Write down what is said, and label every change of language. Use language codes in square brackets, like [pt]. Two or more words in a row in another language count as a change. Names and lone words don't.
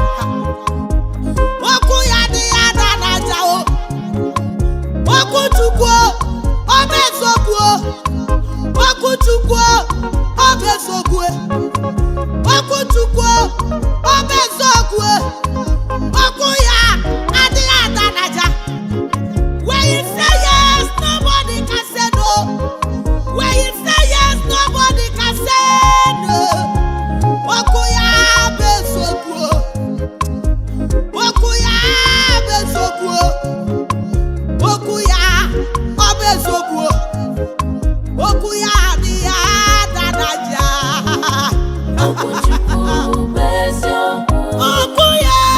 [ig] okwu ya dị ya ada n'aja okwu Chukwu ọ bụ eziokwu okwu Chukwu ọ bụ eziokwu okwu Chukwu ọ bụ eziokwu okwu ya adịghị ada n'aja. [en] When you say yes, nobody can say no. When you say yes, nobody can say no. [ig] Okwu ya bụ eziokwu okwu ya bụ eziokwu okwu ya ọ bụ eziokwu okwu ya adịghị ada n'aja okwu ya